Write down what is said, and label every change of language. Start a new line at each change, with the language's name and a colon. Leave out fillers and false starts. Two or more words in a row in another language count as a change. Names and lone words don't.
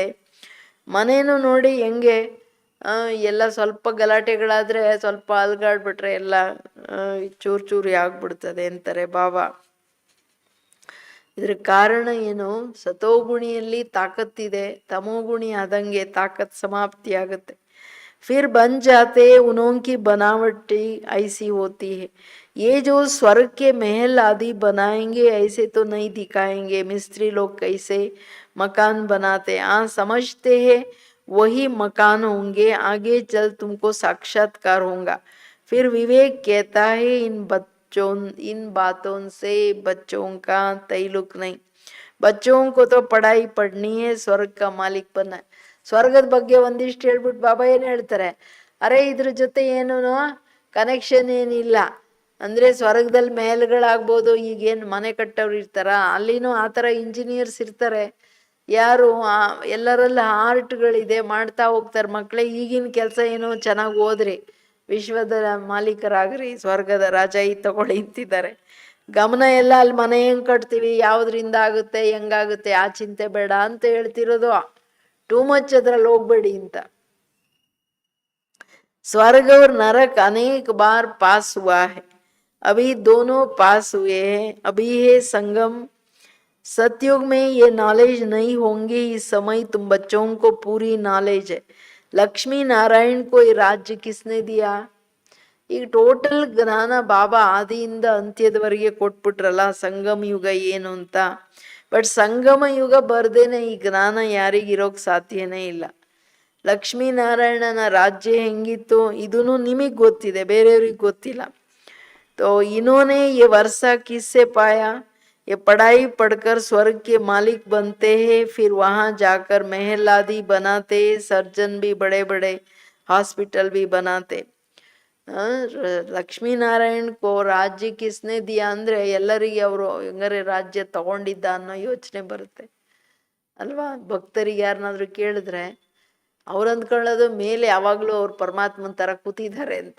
Kannada: ಮನೇನು ನೋಡಿ ಹೆಂಗೆ, ಎಲ್ಲ ಸ್ವಲ್ಪ ಗಲಾಟೆಗಳಾದ್ರೆ, ಸ್ವಲ್ಪ ಅಲ್ಗಾಡ್ಬಿಟ್ರೆ ಎಲ್ಲ ಚೂರು ಚೂರಿ ಆಗ್ಬಿಡ್ತದೆ ಅಂತಾರೆ ಬಾಬಾ. ಇದ್ರ ಕಾರಣ ಏನು? ಸತೋಗುಣಿಯಲ್ಲಿ ತಾಕತ್ತಿದೆ, ತಮೋಗುಣಿ ಆದಂಗೆ ತಾಕತ್ ಸಮಾಪ್ತಿ ಆಗುತ್ತೆ.
Hindi: फिर बन जाते उन्हों की बनावटी ऐसी होती है। ये जो स्वर्ग के महल आदि बनाएंगे ऐसे तो नहीं दिखाएंगे। मिस्त्री लोग कैसे मकान बनाते, समझते हैं वही मकान होंगे, आगे चल तुमको साक्षात्कार होगा। फिर विवेक कहता है इन बातों से बच्चों का तैलुक नहीं। बच्चों को तो पढ़ाई पढ़नी है, स्वर्ग का मालिक बनना है।
Kannada: ಸ್ವರ್ಗದ ಬಗ್ಗೆ ಒಂದಿಷ್ಟು ಹೇಳ್ಬಿಟ್ಟು ಬಾಬಾ ಏನು ಹೇಳ್ತಾರೆ, ಅರೆ ಇದ್ರ ಜೊತೆ ಏನೂ ಕನೆಕ್ಷನ್ ಏನಿಲ್ಲ. ಅಂದ್ರೆ ಸ್ವರ್ಗದಲ್ಲಿ ಮೇಲ್ಗಳಾಗ್ಬೋದು, ಈಗೇನು ಮನೆ ಕಟ್ಟೋರು ಇರ್ತಾರ, ಅಲ್ಲಿನೂ ಆ ಥರ ಇಂಜಿನಿಯರ್ಸ್ ಇರ್ತಾರೆ. ಯಾರು ಎಲ್ಲರಲ್ಲಿ ಆರ್ಟ್ಗಳಿದೆ, ಮಾಡ್ತಾ ಹೋಗ್ತಾರೆ ಮಕ್ಕಳೇ. ಈಗಿನ ಕೆಲಸ ಏನೋ ಚೆನ್ನಾಗಿ ಓದ್ರಿ, ವಿಶ್ವದ ಮಾಲೀಕರಾಗ್ರಿ, ಸ್ವರ್ಗದ ರಾಜ ತಗೊಳ್ಳಿ ಅಂತಿದ್ದಾರೆ. ಗಮನ ಎಲ್ಲ ಅಲ್ಲಿ ಮನೆ ಹೆಂಗ್ ಕಟ್ತೀವಿ, ಯಾವ್ದ್ರಿಂದ ಆಗುತ್ತೆ, ಹೆಂಗಾಗುತ್ತೆ, ಆ ಚಿಂತೆ ಬೇಡ ಅಂತ ಹೇಳ್ತಿರೋದು.
English: too much
Kannada: अद्ರಲ್ಲಿ ಹೋಗ್ಬೇಡಿ ಅಂತ.
Hindi: स्वर्ग और नरक अनेक बार पास हुआ है, अभी दोनों पास हुए हैं, अभी है संगम। सतयुग में ये नॉलेज नहीं होंगी, इस समय तुम बच्चों को पूरी नॉलेज है। लक्ष्मी नारायण को ये राज्य किसने दिया?
Kannada: ಈಗ ಟೋಟಲ್ ಜ್ಞಾನ ಬಾಬಾ ಆದಿಯಿಂದ ಅಂತ್ಯದವರೆಗೆ ಕೊಟ್ಬಿಟ್ರಲ್ಲ, ಸಂಗಮ ಯುಗ ಏನು ಅಂತ. ಬಟ್ ಸಂಗಮ ಯುಗ ಬರ್ದೇನೆ ಈ ಜ್ಞಾನ ಯಾರಿಗಿರೋಕ್ ಸಾಧ್ಯನೇ ಇಲ್ಲ. ಲಕ್ಷ್ಮೀನಾರಾಯಣನ ರಾಜ್ಯ ಹೆಂಗಿತ್ತು ಇದೂ ನಿಮಗೆ ಗೊತ್ತಿದೆ, ಬೇರೆಯವ್ರಿಗೆ ಗೊತ್ತಿಲ್ಲ.
Hindi: तो इन्होंने ये वर्षा किससे पाया? ये पढ़ाई पढ़कर स्वर्ग के मालिक बनते हैं, फिर वहां जाकर महल आदि बनाते, सर्जन भी बड़े बड़े हॉस्पिटल भी बनाते. लक्ष्मीनारायण को राज्य किसने दिया
Kannada: ಅಂದ್ರೆ ಎಲ್ಲರಿಗೆ ಅವರು ಹೆಂಗಾರೆ ರಾಜ್ಯ ತಗೊಂಡಿದ್ದ ಅನ್ನೋ ಯೋಚನೆ ಬರುತ್ತೆ ಅಲ್ವಾ. ಭಕ್ತರಿಗೆ ಯಾರನ್ನಾದ್ರೂ ಕೇಳಿದ್ರೆ ಅವ್ರು ಅಂದ್ಕೊಳ್ಳೋದು ಮೇಲೆ ಯಾವಾಗ್ಲೂ ಅವ್ರು ಪರಮಾತ್ಮನ ತರ ಕೂತಿದ್ದಾರೆ ಅಂತ.